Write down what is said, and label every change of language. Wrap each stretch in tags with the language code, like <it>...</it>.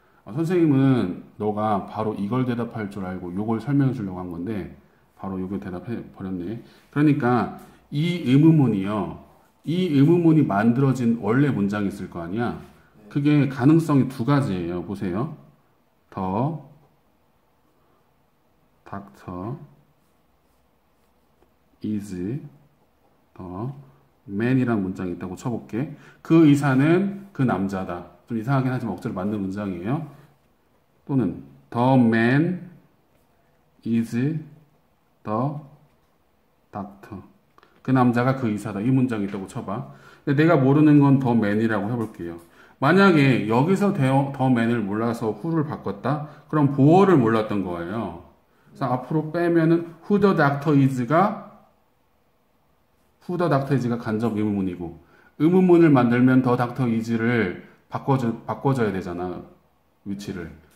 <ko>선생님은 너가 바로 이걸 대답할 줄 알고 이걸 설명해 주려고 한 건데 바로 이걸 대답해 버렸네. 그러니까 이 의문문이요. 이 의문문이 만들어진 원래 문장이 있을 거 아니야. 그게 가능성이 두 가지예요. 보세요.</ko> <en>The doctor is the man</en> <ko>이라는 문장이 있다고 쳐볼게. 그 의사는 그 남자다. 좀 이상하긴 하지만 억지로 만든 문장이에요. 또는</ko> <en>the man is the doctor.</en> <ko>그 남자가 그 의사다. 이 문장이 있다고 쳐봐. 근데 내가 모르는 건</ko> <en>the man</en> <ko>이라고 해볼게요. 만약에 여기서 the man을 몰라서 who를 바꿨다? 그럼 보어를 몰랐던 거예요. 그래서 앞으로 빼면은</ko> <en>who the doctor is</en> <ko>가 간접 의문문이고, 의문문을 만들면</ko> <en>the doctor is</en> <ko>를 바꿔줘야 되잖아. 위치를.</ko>